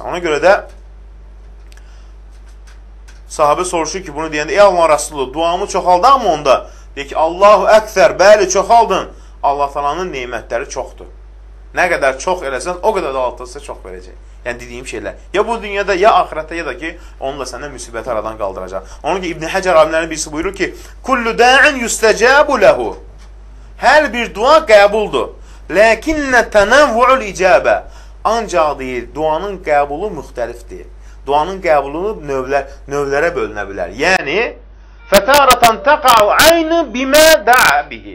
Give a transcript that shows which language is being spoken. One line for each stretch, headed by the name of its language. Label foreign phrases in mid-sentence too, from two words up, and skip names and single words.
Azerbaijani: Ona görə də sahabə soruşur ki, bunu deyəndə, ey Allah Rasulü, duamı çoxaldaq mı onda? Deyir ki,
Arabic: الله أكثر,
Azerbaijani: bəli, çoxaldın. Allah Taala'nın nemətləri çoxdur. Nə qədər çox eləsən, o qədər də Allah sizə çox verəcək. Yəni dediyim şeylər. Ya bu dünyada, ya axirətdə, ya da ki, onunla səndən müsibəti aradan qaldıracaq. Onun ki, İbn Həcər alimlərinin birisi buyurur ki,
Arabic: كل داع يستجاب له.
Azerbaijani: Hər bir dua qəbuldur.
Arabic: لكن تنوع الإجابة.
Azerbaijani: Ancaq deyir, duanın qəbulu müxtəlifdir. Duanın qəbulu növlərə bölünə bilər.
Arabic: Yəni, فتارة تقع عين ما دعا به.